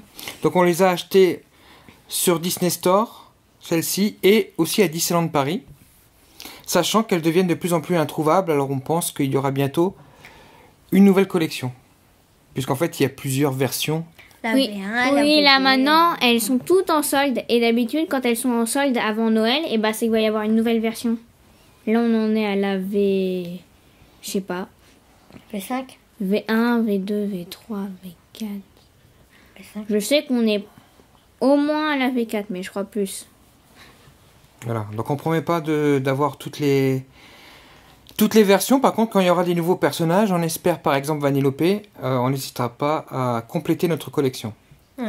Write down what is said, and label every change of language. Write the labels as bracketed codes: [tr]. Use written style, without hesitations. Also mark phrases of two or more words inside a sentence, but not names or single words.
[fr] Donc on les a achetées sur Disney Store, celles-ci, et aussi à Disneyland Paris, sachant qu'elles deviennent de plus en plus introuvables, alors on pense qu'il y aura bientôt une nouvelle collection. Puisqu'en fait, il y a plusieurs versions. La Oui, V1, oui, là V2. maintenant, elles sont toutes en solde. Et d'habitude, quand elles sont en solde avant Noël, et c'est qu'il va y avoir une nouvelle version. Là, on en est à la V... Je sais pas. V5. V1, V2, V3, V4. V5. Je sais qu'on est au moins à la V4, mais je crois plus. Voilà, donc on promet pas d'avoir toutes les versions. Par contre, quand il y aura des nouveaux personnages, on espère par exemple Vanellope, on n'hésitera pas à compléter notre collection. Ouais.